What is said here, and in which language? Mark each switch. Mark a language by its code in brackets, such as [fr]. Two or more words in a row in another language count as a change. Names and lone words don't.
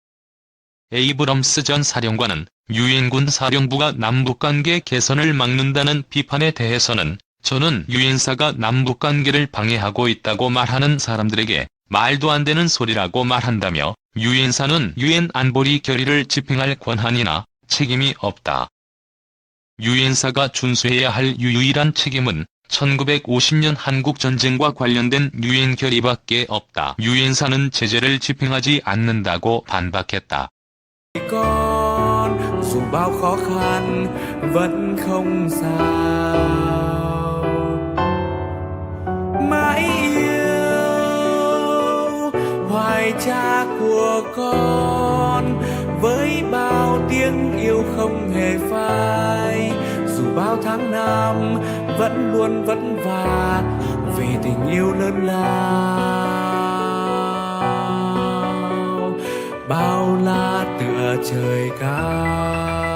[ko] 에이브럼스 전 사령관은 유엔군 사령부가 남북관계 개선을 막는다는 비판에 대해서는 저는 유엔사가 남북관계를 방해하고 있다고 말하는 사람들에게 말도 안 되는 소리라고 말한다며 유엔사는 유엔 안보리 결의를 집행할 권한이나 책임이 없다. 유엔사가 준수해야 할 유일한 책임은 1950년 한국전쟁과 관련된 유엔 결의밖에 없다. 유엔사는 제재를 집행하지 않는다고 반박했다. [vi] Con dù bao khó khăn vẫn không sao mãi yêu hoài cha của con với bao tiếng yêu không hề phai dù bao tháng năm vẫn luôn vất vả vì tình yêu lớn lao bao la tựa trời cao.